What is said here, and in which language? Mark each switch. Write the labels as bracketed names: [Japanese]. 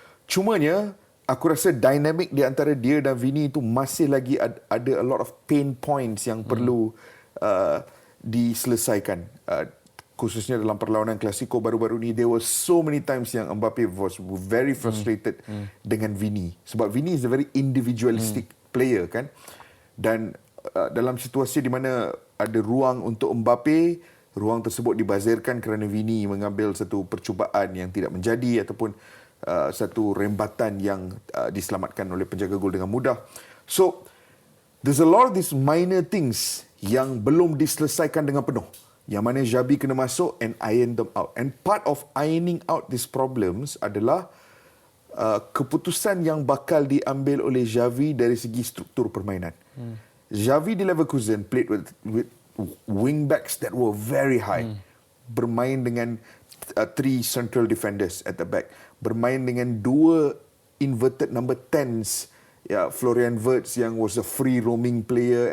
[Malay] Cumanya, aku rasa dynamic di antara dia dan Vini itu masih lagi ada [English] a lot of pain points [Malay] yang perlu diselesaikan. Khususnya dalam perlawanan Clásico baru-baru ni, [English] there were so many times yang Mbappe was very frustrated dengan Vini. Sebab Vini is a very individualistic player kan. [Malay] Dan dalam situasi di mana ada ruang untuk Mbappe, ruang tersebut dibazirkan kerana Vini mengambil satu percubaan yang tidak menjadi ataupun satu rembatan yang diselamatkan oleh penjaga gol dengan mudah. [English] So, there's a lot of these minor things [Malay] yang belum diselesaikan dengan penuh. Yang mana Xabi kena masuk [English] and iron them out. And part of ironing out these problems [Malay] adalah keputusan yang bakal diambil oleh Xavi dari segi struktur permainan. [English] Xavi di Leverkusen played with wing backs that were very high. [Malay] Bermain dengan [English] 3 central defenders at the back. [Malay] Bermain dengan [English] 2 inverted number 10s. Florian Wirtz yang was a free roaming player.